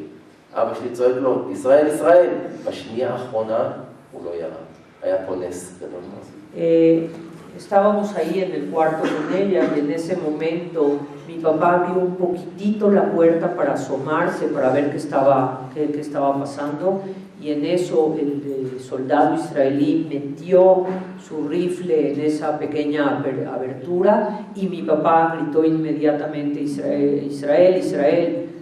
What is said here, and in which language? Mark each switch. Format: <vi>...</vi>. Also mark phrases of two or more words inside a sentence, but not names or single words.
<he>אבא שלי צועק לו, ישראל, ישראל! בשנייה האחרונה הוא לא ירה. היה פה נס גדול מאוד.</he> <es>Estábamos ahí en el cuarto con ella y en ese momento mi papá abrió un poquitito la puerta para asomarse, para ver qué estaba pasando, y en eso el soldado israelí metió su rifle en esa pequeña abertura y mi papá gritó inmediatamente Israel, Israel, Israel.</es>